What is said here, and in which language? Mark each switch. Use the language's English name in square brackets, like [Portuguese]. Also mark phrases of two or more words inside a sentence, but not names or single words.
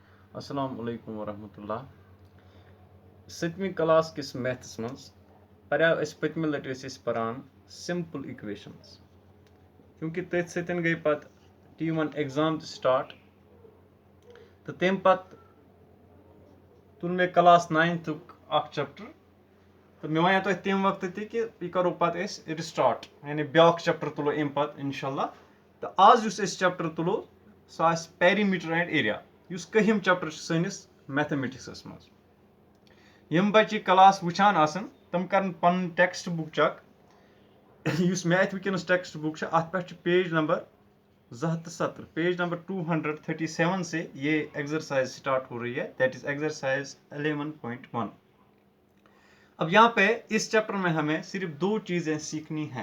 [Arabic] السلام عليكم ورحمة الله. [Kashmiri] 7वीं क्लास किस मैथ्स मज पर्याव अस पतम लट पारान [English] simple equations [Kashmiri] क्योंकि तथ सतन गई पत [English] T1 exam start [Kashmiri] तो तम पत तुल मे [English] class 9th chapter [Kashmiri] तो मे वन तुम तम वक्त कि यह करो पे रिस्टार्ट यानी ब्या चैप्टर तुलो अम पे इंशाल्लाह। तो आज उस चैप्टर तुलो सह [English] perimeter and area [Kashmiri] उस कहम चैप्टर सनिस मैथमेटिक्स मज। यम बच्चे क्लास वुचान आसन तम कर पन [English] text book check [Kashmiri] उस मैथ वनस [English] text book [Kashmiri] अत पे [English] page number 270 page number 237 [Hindi] से ये एक्सरसाइज स्टार्ट हो रही है, [English] that is exercise 11.1. [Hindi] अब यहाँ पे इस चैप्टर में हमें सिर्फ दो चीजें सीखनी है।